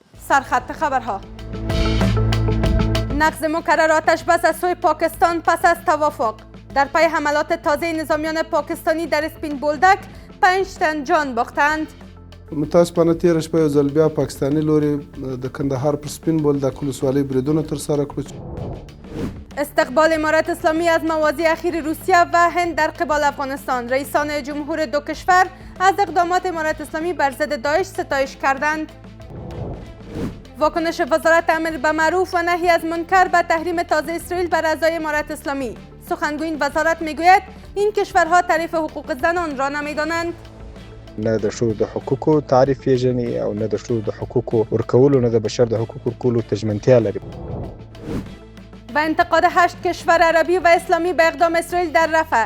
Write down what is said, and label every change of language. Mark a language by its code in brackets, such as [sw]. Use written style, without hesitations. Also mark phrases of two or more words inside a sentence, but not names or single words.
[fa] سرخط خبرها. نقض مکرر آتش بس از سوی پاکستان پس از توافق. در پی حملات تازه نظامیان پاکستانی در اسپین بولدک 5 تن جان باختند. [ps] متاسفانه تیره شپه یو ځل بیا پاکستاني لوري د کندهار پر سپین بولدک ولسوالۍ بریدونه ترسره کړو. [fa] استقبال امارت اسلامی از مواضع اخیر روسیه و هند در قبال افغانستان. رئیسان جمهور دو کشور از اقدامات امارت اسلامی بر ضد داعش ستایش کردند. واکنش وزارت امر به معروف و نهی از منکر به تحریم تازه اسرائیل بر اعضای امارت اسلامی. سخنگوی وزارت میگوید این کشورها تعریف حقوق زنان را نمیدانند. [ps] نه د ښځو د حقوقو تعریف پیژني او نه د ښځو د حقوقو ورکولو نه د بشر د حقوقو ورکولو ته ژمنتیا لري. [fa] و انتقاد 8 کشور عربی و اسلامی به اقدام اسرائیل در رفح.